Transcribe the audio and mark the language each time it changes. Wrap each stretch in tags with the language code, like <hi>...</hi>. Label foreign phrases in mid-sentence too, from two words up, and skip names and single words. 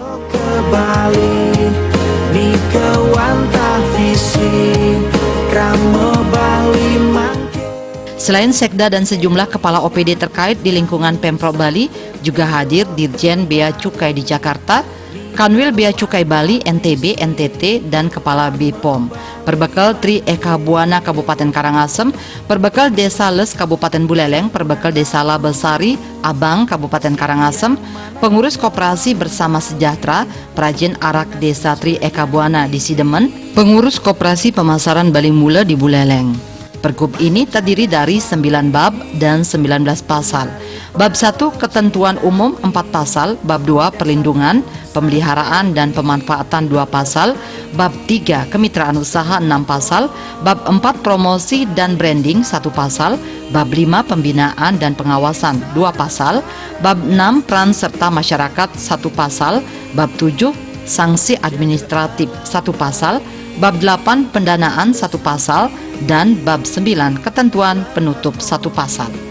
<id>Selain Sekda dan sejumlah kepala OPD terkait di lingkungan Pemprov Bali, juga hadir Dirjen Bea Cukai di Jakarta, Kanwil Bea Cukai Bali, NTB, NTT, dan Kepala BPOM. Perbekal Tri Eka Buana Kabupaten Karangasem, perbekal Desa Les Kabupaten Buleleng, perbekal Desa Labesari, Abang Kabupaten Karangasem, pengurus koperasi Bersama Sejahtera, perajin arak Desa Tri Eka Buana di Sidemen, pengurus koperasi pemasaran Bali Mula di Buleleng. Pergub ini terdiri dari 9 bab dan 19 pasal. Bab 1 ketentuan umum 4 pasal, bab 2 perlindungan, pemeliharaan dan pemanfaatan 2 pasal, bab 3 kemitraan usaha 6 pasal, bab 4 promosi dan branding 1 pasal, bab 5 pembinaan dan pengawasan 2 pasal, bab 6 peran serta masyarakat 1 pasal, bab 7 sanksi administratif 1 pasal, bab 8 pendanaan 1 pasal, dan bab 9 ketentuan penutup 1 pasal.</id>